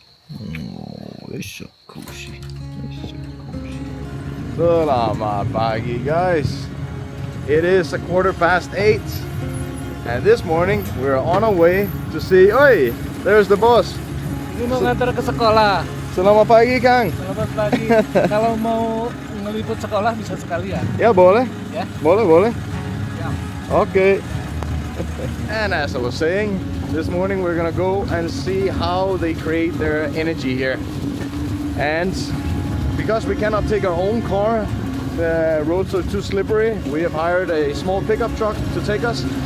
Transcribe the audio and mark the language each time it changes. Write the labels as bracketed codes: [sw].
[en] Oh, it's so cozy. [id] Selamat pagi, [en] guys. It is 8:15, and this morning we're on our way to see. Oi, there's the boss. [id] Ini mau ngantar ke sekolah. Selamat pagi, Kang. Selamat pagi. Kalau mau ngeliput sekolah bisa sekalian. Ya, boleh. Ya. Boleh. [en] Yeah. Okay. And as I was saying, this morning we're gonna go and see how they create their energy here. And because we cannot take our own car, the roads are too slippery, we have hired a small pickup truck to take us.